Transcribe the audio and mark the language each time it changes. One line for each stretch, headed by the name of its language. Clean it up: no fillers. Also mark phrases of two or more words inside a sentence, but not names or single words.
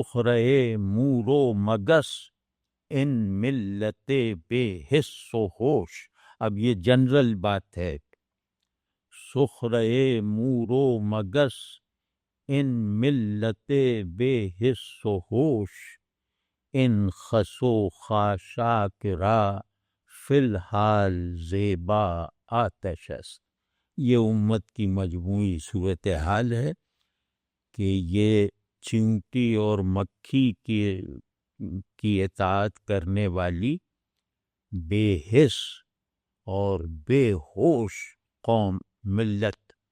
Persian: سخرے مور و مگس ان ملت بے حس و ہوش،
Urdu: اب یہ جنرل بات ہے۔
Persian: سخرے مور و مگس ان ملت بے حس و ہوش، ان خس و خاشاک را فی الحال زیبا آتش است۔
Urdu: یہ امت کی مجموعی صورتحال ہے کہ یہ چیونٹی اور مکھی کی اطاعت کرنے والی بے حس اور بے ہوش قوم، ملت،